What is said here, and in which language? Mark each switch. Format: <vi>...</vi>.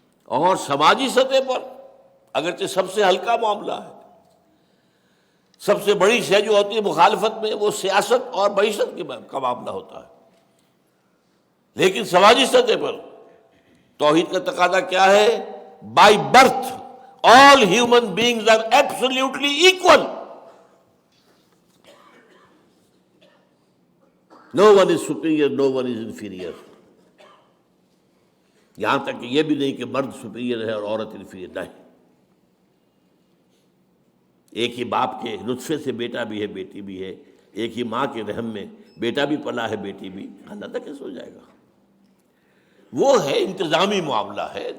<ur>اور سماجی سطح پر اگرچہ سب سے ہلکا معاملہ ہے، سب سے بڑی شے جو ہوتی ہے مخالفت میں وہ سیاست اور معیشت کا معاملہ ہوتا ہے. لیکن سماجی سطح پر توحید کا تقاضا کیا ہے؟</ur> <en>By birth all human beings are absolutely equal. No one is superior, no one is inferior.</en> <ur>یہاں تک کہ یہ بھی نہیں کہ مرد سپیریئر ہے اور عورت انفیریئر، نہیں. ایک ہی باپ کے نطفے سے بیٹا بھی ہے، بیٹی بھی ہے. ایک ہی ماں کے رحم میں بیٹا بھی پلا ہے، بیٹی بھی. اللہ کیسے ہو جائے گا؟ وہ ہے انتظامی معاملہ ہے.</ur>